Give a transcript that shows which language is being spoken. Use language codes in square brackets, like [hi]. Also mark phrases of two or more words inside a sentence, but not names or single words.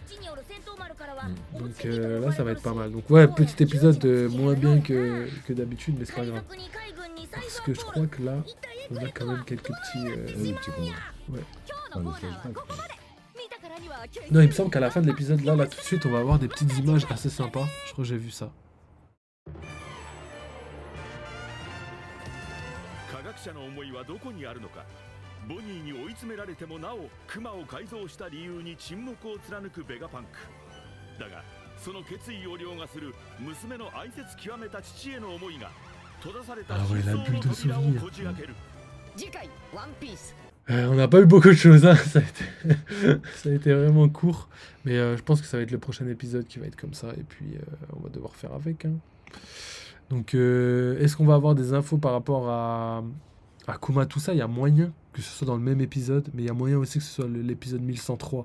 [fr] Donc là, ça va être pas mal. Donc ouais, petit épisode moins bien que d'habitude, mais c'est pas grave. Parce que je crois que là, on a quand même quelques petits... Des petits combats. Ouais. Enfin, des flashbacks, quoi. Non, il me semble qu'à la fin de l'épisode, là, tout de suite, on va avoir des petites images assez sympas. Je crois que j'ai vu ça. [ja] 科学者の思いはどこにあるのか。ボニーに追い詰められてもなおクマを改造した理由に沈黙を貫くベガパンクだが、その決意を凌駕する娘の愛説極めた父への思いが閉ざされた真相の扉をこじ開ける。次回ワンピース [fr] On n'a pas eu beaucoup de choses, hein. Ça a été vraiment court. Mais je pense que ça va être le prochain épisode qui va être comme ça. Et puis, on va devoir faire avec. Hein. Donc, est-ce qu'on va avoir des infos par rapport à Kuma, tout ça? Il y a moyen que ce soit dans le même épisode. Mais il y a moyen aussi que ce soit l'épisode 1103.